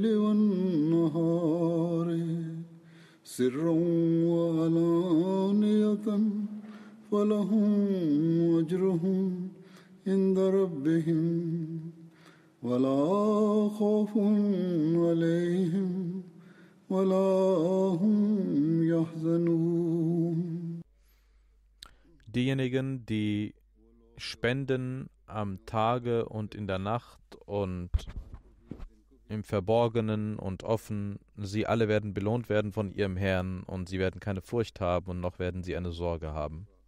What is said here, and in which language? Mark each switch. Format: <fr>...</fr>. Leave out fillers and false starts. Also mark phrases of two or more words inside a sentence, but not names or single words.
<ar>والنهار سرا وعلانية فلهم أجرهم عند ربهم ولا خوف عليهم ولا هم يحزنون.</ar> <de>Diejenigen, die spenden am Tage und in der Nacht und im Verborgenen und offen, sie alle werden belohnt werden von ihrem Herrn und sie werden keine Furcht haben und noch werden sie eine Sorge haben.</de>